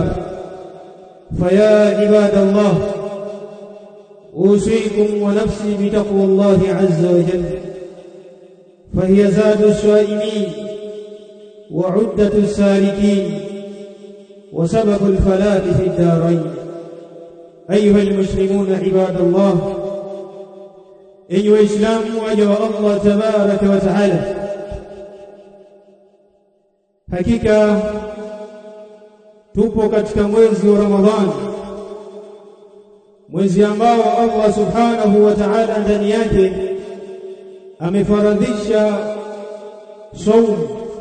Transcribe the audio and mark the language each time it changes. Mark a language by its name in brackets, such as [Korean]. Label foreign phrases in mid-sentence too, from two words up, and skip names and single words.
[Arabic] فيا عباد الله، أوصيكم ونفسي بتقوى الله عز وجل، فهي زاد الصائمين وعدة السالكين وسبب الفلاح في الدارين. أيها المسلمون عباد الله، أيها الإسلام وجه الله تبارك وتعالى، [Swahili] hakika tupo katika mwezi wa Ramadhani, mwezi ambao [Arabic] الله سبحانه وتعالى [Swahili] ndani yake amefaradhisha saumu.